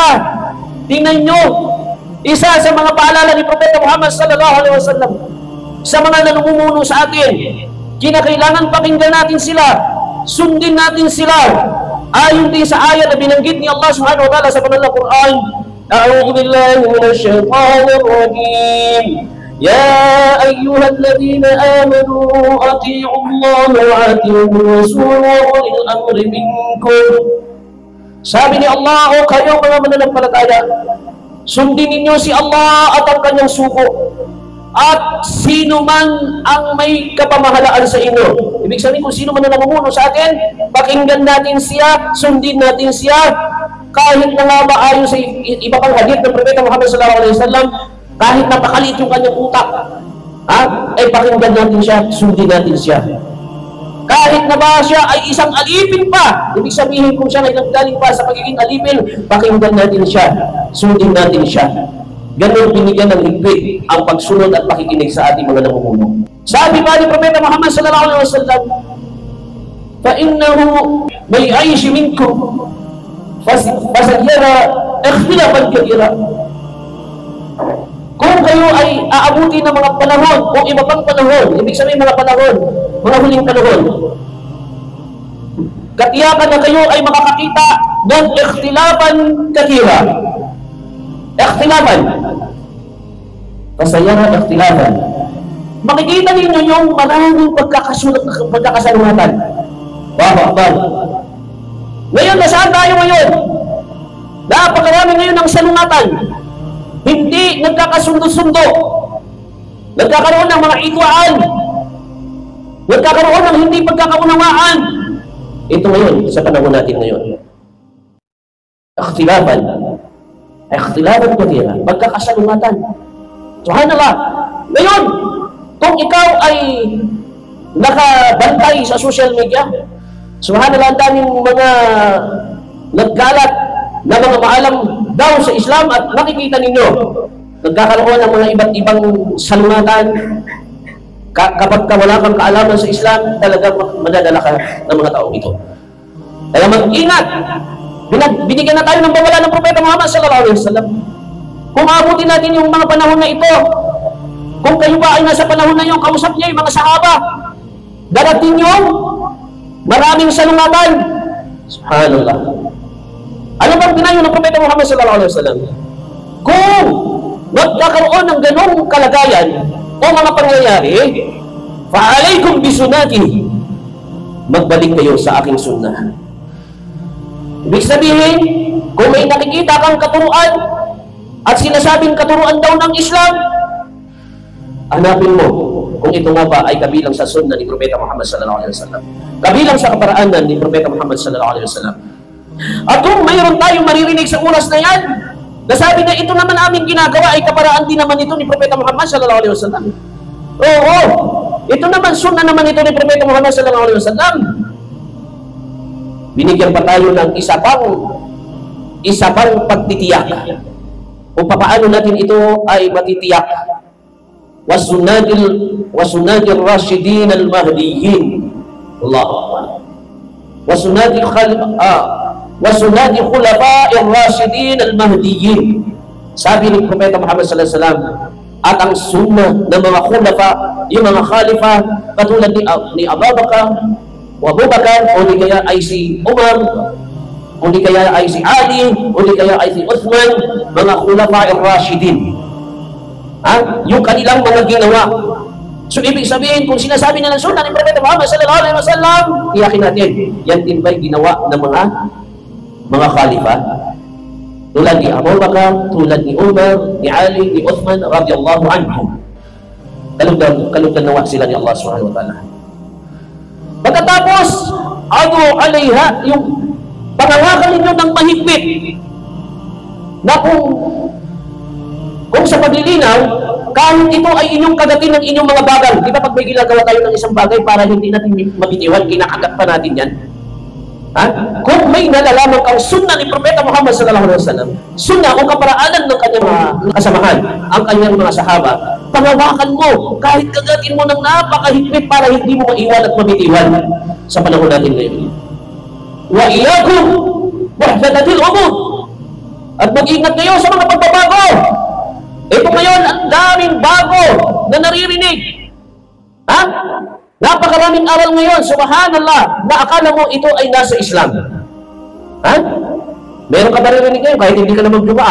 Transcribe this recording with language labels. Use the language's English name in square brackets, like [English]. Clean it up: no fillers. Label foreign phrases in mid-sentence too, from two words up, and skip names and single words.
[Filipino] Tingnan nyo, isa sa mga paalala ni Propeta Muhammad [Arabic] صلى الله عليه وسلم [Filipino] sa mga namumuno sa atin, kinakailangan pakinggan natin sila, sundin natin sila. Ayon din sa ayat na binanggit ni Allah [Arabic] سبحانه وتعالى [Filipino] sa banal na Quran, [Arabic] أعوذ بالله من الشيطان الرجيم. يا أيها الذين آمنوا أطيعوا الله و أطيعوا رسول و أولي الأمر منكم. [Filipino] Sabi ni Allah, o kayo mga mananampalataya, sundin ninyo si Allah at ang kanyang suko at sino man ang may kapamahalaan sa inyo. Ibig sabihin, kung sino man na namumuno sa atin, pakinggan natin siya, sundin natin siya, kahit na nga maayon sa iba pang hadith ng Propeta Muhammad [Arabic] صلى الله عليه وسلم, [Filipino] kahit napakaliit yung kanyang utak, ay pakinggan natin siya, sundin natin siya. Kahit na ba siya ay isang alipin pa, ibig sabihin kung siya ay naggaling pa sa pagiging alipin, pakinggan natin siya, sundin natin siya. Ganun binigyan ng higpit ang pagsunod at pakikinig sa ating mga namumuno. Sabi pa ni Propeta [Arabic] Muhammad صلى الله عليه وسلم, فَإِنَّهُ مَيْعَيْشِ مِنْكُمْ فَسَيَّرَ اخْتِلَافًا كَثِيرًا. [Filipino] Kung kayo ay aabuti ng mga panahon o iba pang panahon, ibig sabihin mga panahon, mga huling panahon, katiyakan na kayo ay makakakita ng [Arabic] اختلافا كثيرا. اختلافا. فسيرى اختلافا. [Filipino] Makikita ninyo yung maraming pagkakasalungatan. [Arabic] الله أكبر. [Filipino] Ngayon, nasaan tayo ngayon? Napakarami ngayon ng salungatan. Hindi nagkakasundo-sundo. Nagkakaroon ng mga itwaan. Nagkakaroon ng hindi pagkakaunawaan. Ito ngayon, sa panahon natin ngayon. [Arabic] اختلافا. اختلافا كثيرا. [Filipino] Pagkakasalungatan. Subhanallah. Ngayon, kung ikaw ay nakabantay sa [English] social media, [Filipino] subhanallah, ang daming mga nagkalat na mga maalam daw sa Islam at nakikita ninyo, nagkakaroon ng mga iba't ibang salungatan. Kapag wala kang kaalaman sa Islam, talagang madadala ka ng mga taong ito. Kaya mag-ingat. Binigyan na tayo ng bawala ng Propeta Muhammad [Arabic] صلى الله عليه وسلم. [Filipino] Kung abutin natin yung mga panahon na ito, kung kayo ba ay nasa panahon na yung kausap niya yung mga sahaba, darating yung maraming salungatan. Subhanallah. Ano bang pinayo ng Propeta Muhammad [Arabic] صلى الله عليه وسلم? [Filipino] Kung magkakaroon ng ganong kalagayan o mga pangyayari, [Arabic] فعليكم بسنتي, [Filipino] magbalik kayo sa aking sunnah. Ibig sabihin, kung may nakikita kang katuruan at sinasabing katuruan daw ng Islam, hanapin mo kung ito nga ba ay kabilang sa sunnah ni Propeta Muhammad [Arabic] صلى الله عليه وسلم, [Filipino] kabilang sa kaparaanan ni Propeta Muhammad [Arabic] صلى الله عليه وسلم. [Filipino] At kung mayroon tayong maririnig sa oras na yan, nasabi na ito naman aming ginagawa ay kaparaan din naman ito ni Propeta Muhammad [Arabic] صلى الله عليه وسلم. [Filipino] Oo, Ito naman, sunnah naman ito ni Propeta Muhammad [Arabic] صلى الله عليه وسلم. [Filipino] Binigyan pa tayo ng isa pang pagtitiyak kung paano natin ito ay matitiyak. [Arabic] وسنة الراشدين المهديين. الله أكبر. وسنة الخلفاء الراشدين المهديين. [Filipino] Sabi ni Propeta Muhammad [Arabic] صلى الله عليه وسلم, [Filipino] at ang sunnah ng mga khulafa, yung mga khalifa, katulad ni Abu Bakar, o di kaya ay si Umar, o di kaya ay si Ali, o di kaya ay si Uthman, mga [Arabic] خلفاء الراشدين. [Filipino] Yung kanilang mga ginawa. So ibig sabihin, kung sinasabi na ng sunnah ni Propeta Muhammad [Arabic] صلى الله عليه وسلم, [Filipino] tiyakin natin, yan din ba'y ginawa ng mga khalifa? Tulad ni Abu Bakar, tulad ni Umar, ni Ali, ni Uthman, [Arabic] رضي الله عنهم. [Filipino] Kalugdan nawa sila ni Allah [Arabic] سبحانه وتعالى. [Filipino] Pagkatapos, [Arabic] عضوا عليها, [Filipino] yung pangawakan ninyo ng mahigpit na kung sa paglilinaw, kahit ito ay inyong kagatin ng inyong mga bagay. Di ba pag may ginagawa tayo ng isang bagay para hindi natin mabitiwan, kinakagat pa natin yan? Kung may nalalaman kang sunnah ni Propeta Muhammad [Arabic] صلى الله عليه وسلم, [Filipino] sunnah o kaparaanan ng kanyang mga kasamahan, ang kanyang mga sahaba, pangawakan mo, kahit kagatin mo ng napakahigpit para hindi mo maiwan at mabitiwan sa panahon natin ngayon. [Arabic] و إياكم محدثات الأمور. [Filipino] At mag-ingat kayo sa mga pagbabago. Ito ngayon, ang daming bago na naririnig. Napakaraming aral ngayon, subhanallah, na akala mo ito ay nasa Islam. Meron ka naririnig ngayon kahit hindi ka na mag-Jumu'ah.